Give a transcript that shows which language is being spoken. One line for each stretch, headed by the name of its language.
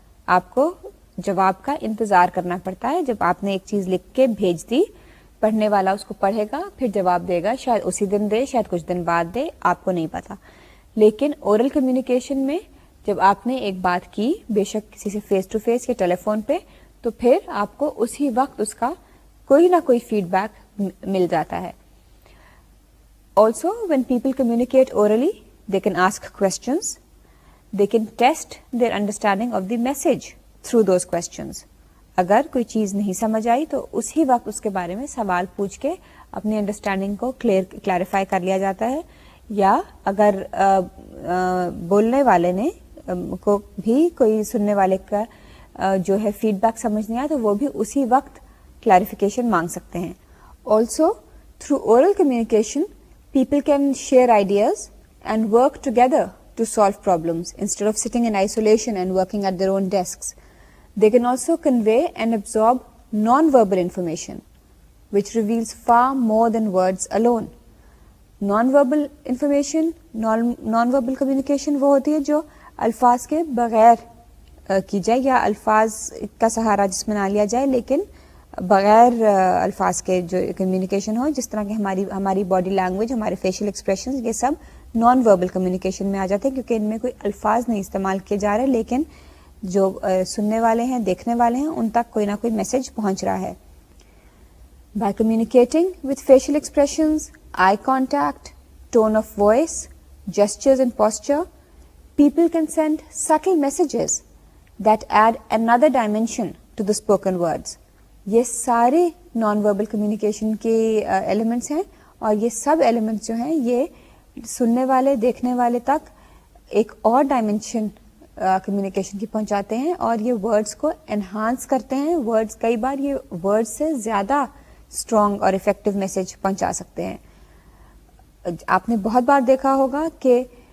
Urdu: آپ کو جواب کا انتظار کرنا پڑتا ہے. جب آپ نے ایک چیز لکھ کے بھیج دی, پڑھنے والا اس کو پڑھے گا, پھر جواب دے گا, شاید اسی دن دے, شاید کچھ دن بعد دے, آپ کو نہیں پتا. لیکن اورل کمیونیکیشن میں جب آپ نے ایک بات کی, بے شک کسی سے فیس ٹو فیس یا ٹیلی فون پہ, تو پھر آپ کو اسی وقت اس کا کوئی نہ کوئی فیڈ بیک مل جاتا ہے.
English: Also, when people communicate orally, they can ask questions. They can test their understanding of the message through those questions.
Urdu: اگر کوئی چیز نہیں سمجھ آئی تو اسی وقت اس کے بارے میں سوال پوچھ کے اپنی انڈرسٹینڈنگ کو کلیریفائی کر لیا جاتا ہے. یا اگر بولنے والے نے کو بھی کوئی سننے والے کا جو ہے فیڈ بیک سمجھ نہیں آیا تو وہ بھی اسی وقت کلیریفیکیشن مانگ سکتے ہیں.
English: Also, through oral communication, people can share ideas and work together to solve problems instead of sitting in isolation and working at their own desks. They can also convey and absorb non-verbal information, which reveals far more than words alone. Non-verbal information, non-verbal communication
Urdu: وہ ہوتی ہے جو الفاظ کے بغیر کی جائے یا الفاظ کا سہارا جس میں نہ لیا جائے لیکن بغیر الفاظ کے جو کمیونیکیشن ہو, جس طرح کہ ہماری باڈی لینگویج, ہمارے فیشیل ایکسپریشنز, یہ سب نان وربل کمیونیکیشن میں آ جاتے ہیں کیونکہ ان میں کوئی الفاظ نہیں استعمال کیے جا رہے لیکن جو سننے والے ہیں, دیکھنے والے ہیں, ان تک کوئی نہ کوئی میسج پہنچ رہا ہے.
English: By communicating with facial expressions, eye contact, tone of voice, gestures and posture, people can send subtle messages that add another dimension to the spoken words.
Urdu: یہ سارے نان وربل کمیونیکیشن کے ایلیمنٹس ہیں اور یہ سب elements جو ہیں یہ سننے والے, دیکھنے والے تک ایک اور ڈائمینشن کمیونیکیشن کی پہنچاتے ہیں اور یہ ورڈز کو انہانس کرتے ہیں. ورڈز کئی بار یہ ورڈز سے زیادہ اسٹرانگ اور افیکٹو میسج پہنچا سکتے ہیں. آپ نے بہت بار دیکھا ہوگا کہ